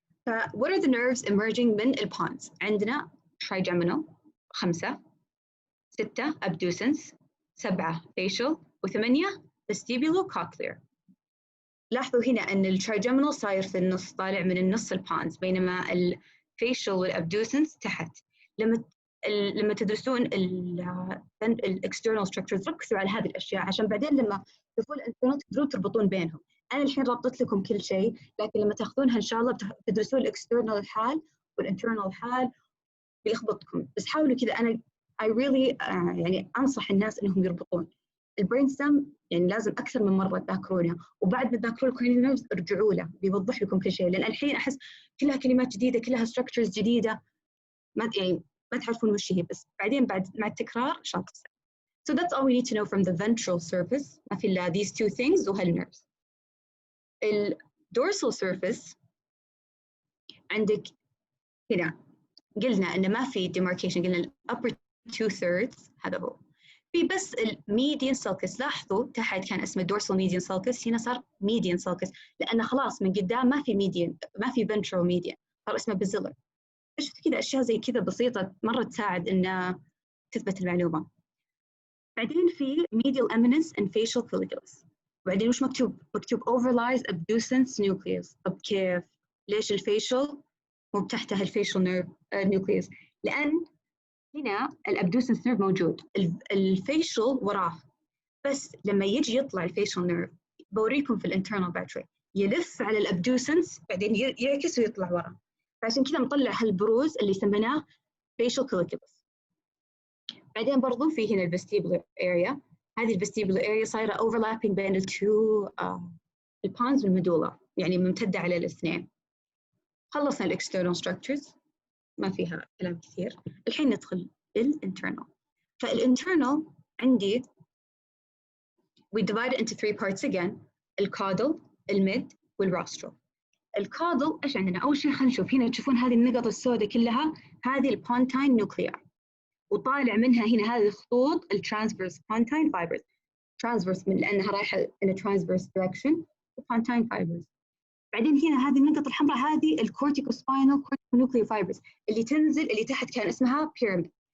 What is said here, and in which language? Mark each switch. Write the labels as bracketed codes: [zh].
[en] what are the nerves emerging [ar] من البونز؟ عندنا [en] trigeminal 5، 6 abducens، 7 facial، و8 vestibulocochlear. [ar] لاحظوا هنا أن الترايجيمينال صاير في النص، طالع من النص البونز، بينما الفيشل والابدوسنس تحت. لما تدرسون الاكسترنال ستراكشرز ركزوا على هذه الاشياء عشان بعدين لما تشوفون الانترنال تقدرون تربطون بينهم. انا الحين ربطت لكم كل شيء، لكن لما تاخذونها ان شاء الله تدرسون الاكسترنال الحال والانترنال الحال بيلخبطكم. بس حاولوا كذا. انا [en] I really [ar] يعني انصح الناس انهم يربطون. البرين ستم يعني لازم اكثر من مره تذاكرونها، وبعد ما تذاكرون الكرينيال نيرفز ارجعوا له بيوضح لكم كل شيء، لان الحين احس كلها كلمات جديده، كلها ستراكشرز جديده، ما يعني ما تعرفون وش هي، بس بعدين بعد مع التكرار شاطر. [en] So that's all we need to know from the ventral surface. [ar] ما في إلا [en] these two things [ar] وهالnerves. dorsal surface عندك هنا قلنا إنه ما في demarcation، قلنا ال upper 2/3 هذا هو. في بس الميديان sulcus، لاحظوا تحت كان اسمه dorsal median sulcus، هنا صار median sulcus لأنه خلاص من قدام ما في median، ما في ventral median، صار اسمه basilar. شفت كذا أشياء زي كذا بسيطة مرة تساعد إنه تثبت المعلومة. بعدين في medial eminence and facial colliculus. بعدين وش مكتوب؟ مكتوب [en] overlies abducens nucleus. [ar] طب كيف؟ ليش الفيشل مو تحتها الفيشل نيرف nucleus؟ لأن هنا الابدوسنس نيرف موجود، الفيشل وراه، بس لما يجي يطلع الفيشل نيرف بوريكم في الانترنال بعد شوي، يلف على الابدوسنس بعدين يعكس ويطلع وراه، فعشان كذا نطلع هالبروز اللي سميناه facial colliculus. بعدين برضو في هنا الفستيبولار اريا، هذه الفستيبولار اريا صايره overlapping بين التو البونز والميدولا، يعني ممتده على الاثنين. خلصنا الاكسترنال ستراكشرز ما فيها كلام كثير، الحين ندخل الانترنال. فالانترنال عندي [en] we divide it into 3 parts again، الكادل، الميد، والراسترال. [ar] الكادل ايش عندنا؟ اول شيء خلينا نشوف هنا، تشوفون هذه النقط السوداء كلها، هذه البونتاين نوكليار، وطالع منها هنا هذه الخطوط الترانسفيرس بونتاين فايبرز، ترانسفيرس من لانها رايحه [en] in a transverse direction، [ar] وبونتاين فايبرز. بعدين هنا هذه النقط الحمراء هذه الكورتيكوسباينال نوكليو فايبرز اللي تنزل، اللي تحت كان اسمها بيراميد.